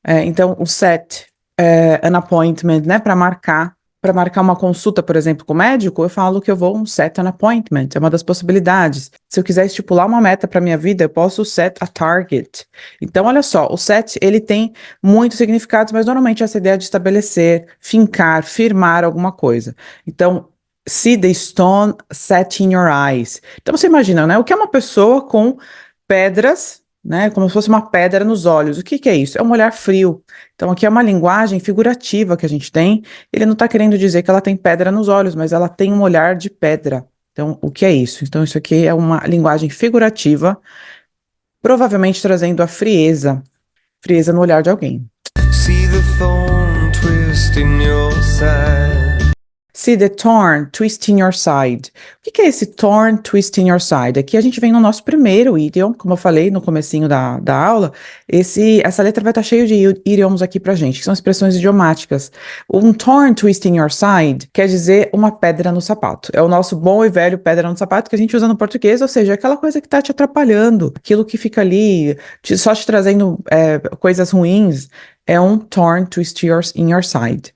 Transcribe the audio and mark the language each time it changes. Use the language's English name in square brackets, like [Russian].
[Portuguese] Então o [English] set an appointment, [Portuguese] né, para marcar uma consulta, por exemplo, com o médico, eu falo que eu vou set an appointment, é uma das possibilidades. Se eu quiser estipular uma meta para minha vida, eu posso [English] set a target. [Portuguese] Então, olha só, o set, ele tem muitos significados, mas normalmente essa ideia de estabelecer, fincar, firmar alguma coisa. Então, [English] see the stone set in your eyes. [Portuguese] Então, você imagina, né, o que é uma pessoa com pedras, né, como se fosse uma pedra nos olhos. O que é isso? É um olhar frio. Então aqui é uma linguagem figurativa que a gente tem. Ele não está querendo dizer que ela tem pedra nos olhos, mas ela tem um olhar de pedra. Então o que é isso? Então isso aqui é uma linguagem figurativa, provavelmente trazendo a frieza no olhar de alguém. [English] See the thorn twist in your side. See the thorn twist in your side. [Portuguese] O que é esse [English] thorn twist in your side? [Portuguese] Aqui a gente vem no nosso primeiro idiom, como eu falei no comecinho da aula, essa letra vai estar cheia de idioms aqui pra gente, que são expressões idiomáticas. Um [English] thorn twist in your side [Portuguese] quer dizer uma pedra no sapato. É o nosso bom e velho pedra no sapato que a gente usa no português, ou seja, aquela coisa que tá te atrapalhando, aquilo que fica ali, só te trazendo coisas ruins, é um [English] thorn twist in your side.